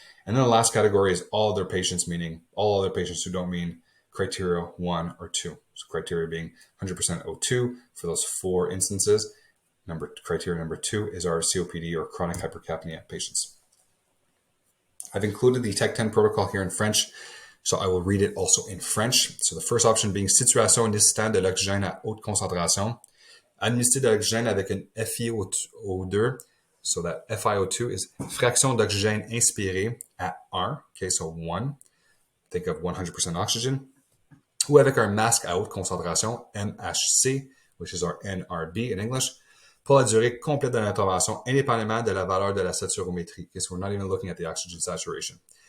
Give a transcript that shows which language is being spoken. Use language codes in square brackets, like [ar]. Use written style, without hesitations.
[en] And then the last category is all other patients, meaning all other patients who don't meet criteria 1 or 2. So criteria being 100% O2 for those 4 instances. Criteria number 2 is our COPD or chronic hypercapnia patients. I've included the Tech 10 protocol here in French, so I will read it also in French. So the first option being [fr] situation nécessitant de l'oxygène à haute concentration, administrer de l'oxygène avec une FiO2. [en] So that FiO2 is [fr] fraction d'oxygène inspiré à 1. [en] Okay, so 1. Think of 100% oxygen. [fr] Ou avec un masque à haute concentration, MHC, [en] which is our NRB in English, [fr] pour la durée complète de l'intervention, indépendamment de la valeur de la saturométrie. [en] Okay, so we're not even looking at the oxygen saturation.